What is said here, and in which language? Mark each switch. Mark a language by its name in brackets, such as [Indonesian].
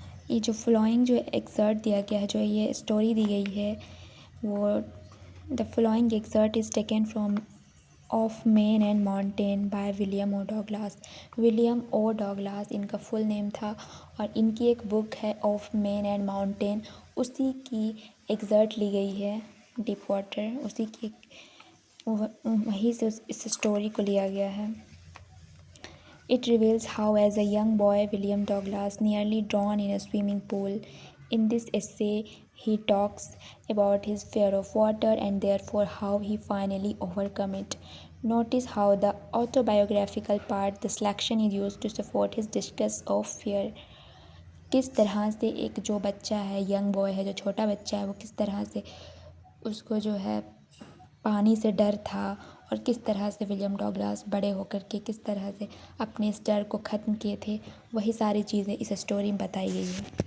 [Hindi] ये जो फॉलोइंग जो एक्सर्ट दिया गया है, जो ये स्टोरी दी गई है, वो [English] The following excerpt is taken from of men and mountain by William O Douglas. [Hindi] William O Douglas इनका फुल नेम था और इनकी एक बुक है ऑफ मेन एंड माउंटेन, उसी की एक्सर्ट ली गई है। डीप वाटर उसी की वहीं से इस स्टोरी को लिया गया है। [English] It reveals how, as a young boy, William Douglas nearly drowned in a swimming pool. In this essay, he talks about his fear of water and therefore how he finally overcome it. Notice how the autobiographical part, the selection, is used to support his discuss of fear. [Hindi] किस तरह से एक जो बच्चा है, young boy है, जो छोटा बच्चा है, वो किस तरह से उसको जो है पानी से डर था और किस तरह से विलियम डॉगलास बड़े होकर के किस तरह से अपने इस डर को ख़त्म किए थे, वही सारी चीज़ें इस स्टोरी में बताई गई है।